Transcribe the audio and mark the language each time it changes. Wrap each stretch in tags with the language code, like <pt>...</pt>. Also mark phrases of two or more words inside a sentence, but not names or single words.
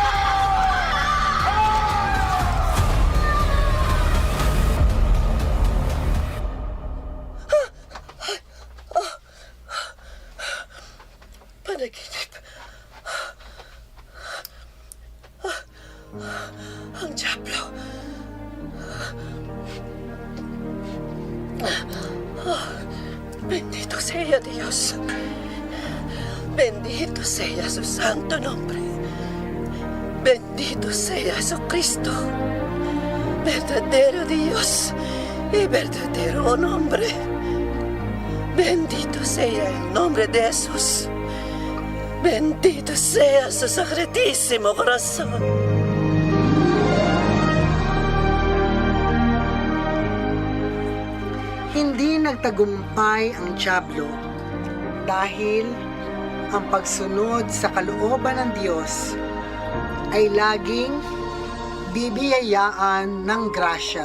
<tl>Panaginip. Ang Diablo.</tl> <es>Bendito sea Dios. Bendito sea su santo nombre. Bendito sea Jesucristo. Verdadero Dios y verdadero nombre. Bendito sea el nombre de Jesús. Bendito sea su sacratísimo corazón.</es> <tl>Hindi nagtagumpay ang Diablo dahil ang pagsunod sa kalooban ng Diyos ay laging bibiyayaan ng grasya.</tl>